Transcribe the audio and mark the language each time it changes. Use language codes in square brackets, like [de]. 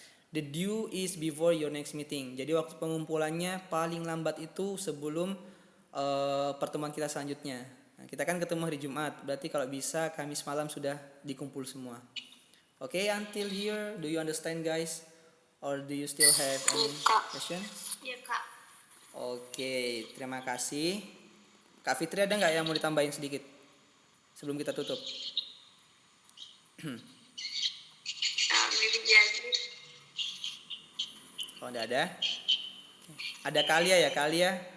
[en] The due is before your next meeting. [id] Jadi waktu pengumpulannya paling lambat itu sebelum pertemuan kita selanjutnya. Nah, kita kan ketemu hari Jumat, berarti kalau bisa Kamis malam sudah dikumpul semua. [en] Okay, until here, do you understand guys? Or do you still have any question? [id] Iya Kak. Oke, terima kasih. Kak Fitri ada nggak yang mau ditambahin sedikit sebelum kita tutup? Maybe jadi. Oh, enggak ada. Ada Kalia ya, Kalia.